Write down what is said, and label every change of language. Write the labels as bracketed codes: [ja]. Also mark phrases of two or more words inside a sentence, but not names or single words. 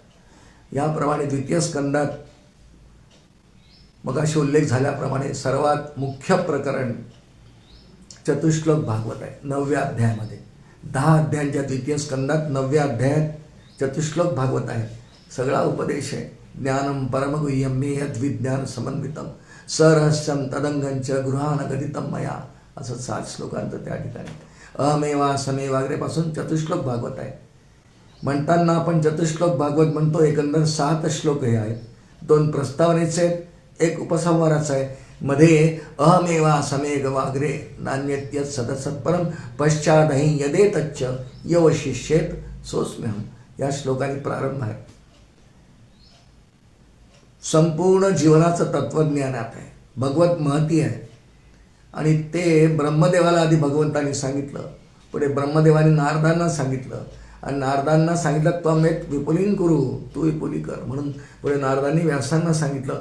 [mr] याप्रमाणे द्वितीय स्कंदात मगाशी उल्लेख झाल्याप्रमाणे सर्वात मुख्य प्रकरण चतुश्लोक भागवत आहे 9व्या अध्यायामध्ये. 10 अध्यायांच्या द्वितीय स्कंदात 9व्या अध्यायात चतुश्लोक भागवत आहे. सगळा उपदेश आहे. [sa] ज्ञानम परमगुह्यम मे यद्विज्ञान समन्वितम सरहस्यम तदंगंच गृहान गदितम मया, [mr] असं 7 श्लोकांचं त्या ठिकाणी. अहमेवा समेवाग्रेपासून चतुश्लोक भागवत आहे. म्हणताना आपण चतुश्लोक भागवत म्हणतो. एकंदर 7 श्लोक हे आहेत. 2 प्रस्तावनेचे आहेत, एक उपसंहाराचं आहे. [sa] मध्ये अहमेवा समेग वाग्रे नान्यत्य सदसत्परम पश्चादही यदेतच्च यवशिष्येत सोस्म्यहम, [mr] या श्लोकाने प्रारंभ आहे. संपूर्ण जीवनाचं तत्वज्ञानात आहे, भगवत महती आहे. आणि ते ब्रह्मदेवाला आधी भगवंतांनी सांगितलं, पुढे ब्रह्मदेवाने नारदांना सांगितलं, आणि नारदांना सांगितलं [sa] त्वमेत विपुलीन कुरु, [mr] तू विपुली कर, म्हणून पुढे नारदांनी व्यासांना सांगितलं.